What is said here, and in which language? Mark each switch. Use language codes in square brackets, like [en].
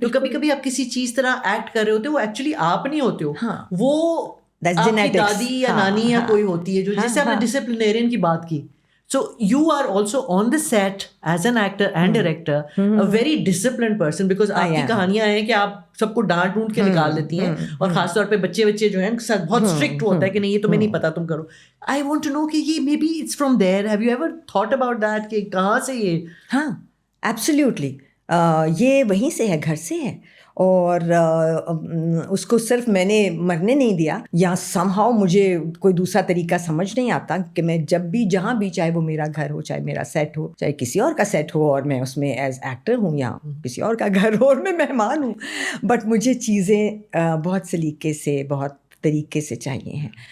[ur] تو کبھی کبھی آپ کسی چیز طرح ایکٹ کر رہے ہوتے ہو, وہ ایکچولی آپ نہیں ہوتے ہو, وہ آپ کی دادی یا نانی یا کوئی ہوتی ہے جو, جیسے آپ نے ڈسپلنیرین کی بات کی. [en] So you are also on the set as an actor and director, a very disciplined person, because [ur] آپ کی کہانیاں ہیں کہ آپ سب کو ڈانٹ ڈھونڈ کے نکال دیتی ہیں, اور خاص طور پہ بچے جو ہیں ان کے ساتھ بہت اسٹرکٹ ہوتا ہے کہ نہیں یہ تمہیں نہیں پتا تم کرو. [en] I want to know [ur] کہ یہ [en] maybe it's from there. Have you ever thought about that [ur] کہ کہاں سے یہ؟ ہاں absolutely, یہ وہیں سے ہے, گھر سے ہے, اور اس کو صرف میں نے مرنے نہیں دیا, یا سم ہاؤ مجھے کوئی دوسرا طریقہ سمجھ نہیں آتا کہ میں جب بھی جہاں بھی, چاہے وہ میرا گھر ہو, چاہے میرا سیٹ ہو, چاہے کسی اور کا سیٹ ہو اور میں اس میں ایز ایکٹر ہوں, یا کسی اور کا گھر ہو اور میں مہمان ہوں, بٹ مجھے چیزیں بہت سلیقے سے, بہت طریقے سے چاہیے ہیں.